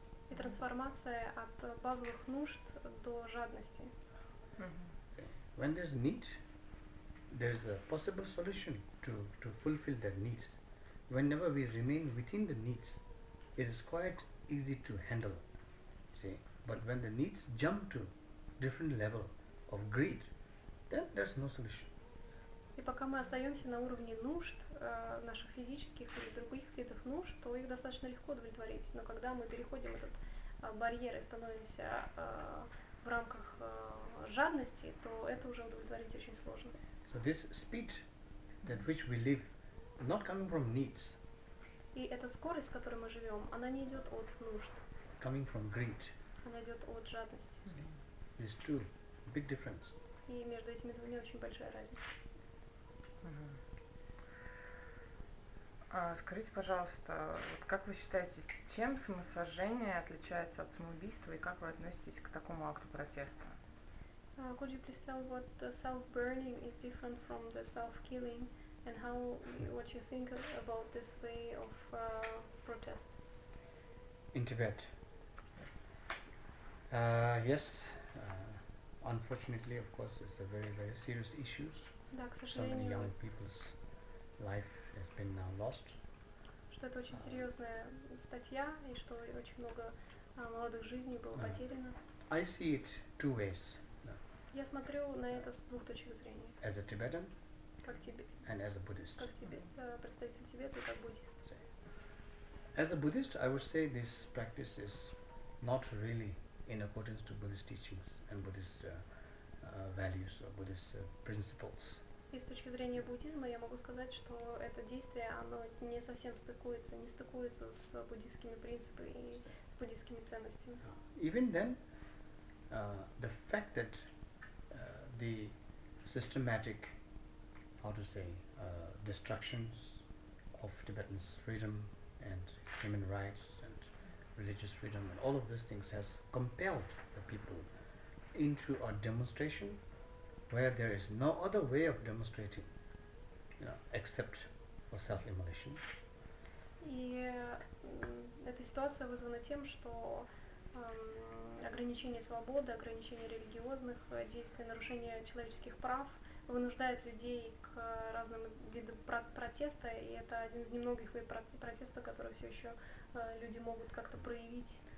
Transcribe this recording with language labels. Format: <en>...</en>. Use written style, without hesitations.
<ru>И трансформация от базовых нужд до жадности.</ru> <en>When there's need, there's a possible solution to fulfill their needs. Whenever we remain within the needs, it is quite easy to handle. See, but when the needs jump to different level of greed, then there's no solution.</en> <ru>И пока мы остаемся на уровне нужд, наших физических или других видов нужд, то их достаточно легко удовлетворить. Но когда мы переходим этот барьер и становимся в рамках жадности, то это уже удовлетворить очень сложно.</ru> <en>So this speed at which we live, not coming from needs.</en> <ru>И эта скорость, с которой мы живем, она не идет от нужд.</ru> <en>Coming from greed.</en> <ru>Она идет от жадности.</ru> <en>There's two big difference.</en> <ru>И между этими двумя очень большая разница. Скажите, пожалуйста, как вы считаете, чем самосожжение отличается от самоубийства и как вы относитесь к такому акту протеста?</ru> <en>Could you please tell what self-burning is different from the self-killing and what you think about this way of protest? In Tibet, yes, unfortunately, of course, it's a very, very serious issue.</en> <ru>Да, к</ru> <en>So many</en> <ru>сожалению,</ru> <en>young people's life has been now lost.</en> <ru>что это очень серьезная статья и что очень много молодых жизней было потеряно.</ru> <en>I see it two ways.</en> <ru>Я смотрю на это с двух точек зрения.</ru> <en>As a Tibetan</en> <ru>Как</ru> <en>and as a Buddhist.</en> <ru>представитель Тибета и как буддист.</ru> <en>As a Buddhist, I would say this practice is not really in accordance to Buddhist teachings and Buddhist values or Buddhist principles.</en> <ru>И с точки зрения буддизма я могу сказать, что это действие, оно не совсем не стыкуется с буддистскими принципами и с буддистскими ценностями.</ru> <en>Even then, the fact that the systematic, how to say, destructions of Tibetans' freedom and human rights and religious freedom and all of these things has compelled the people into a demonstration where there is no other way of demonstrating, except for self-immolation.</en> <ru>И эта ситуация вызвана тем, что ограничение свободы, ограничение религиозных действий, нарушение человеческих прав вынуждает людей к разным видам протеста, и это один из немногих видов протеста, который все еще люди могут как-то проявить.</ru>